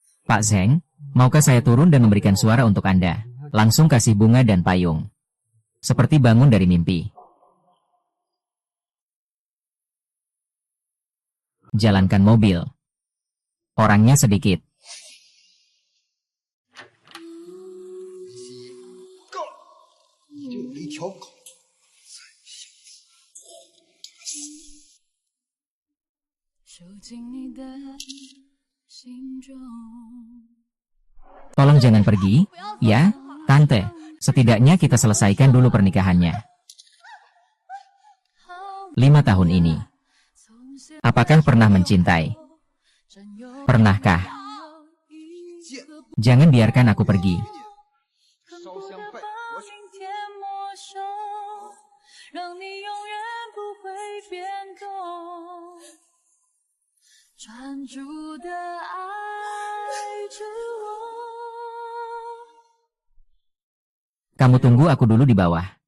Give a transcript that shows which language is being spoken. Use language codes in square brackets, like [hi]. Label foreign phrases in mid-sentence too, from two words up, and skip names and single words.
[id] Pak Zheng, maukah saya turun dan memberikan suara untuk Anda? Langsung kasih bunga dan payung. Seperti bangun dari mimpi. Jalankan mobil. Orangnya sedikit. [zh] 够了，你就有一条狗。 [id] Tolong jangan pergi, ya, Tante. Setidaknya kita selesaikan dulu pernikahannya. 5 tahun ini. Apakah pernah mencintai? Pernahkah? Jangan biarkan aku pergi. [zh] 烧香拜佛去。 [id] Kamu tunggu aku dulu di bawah.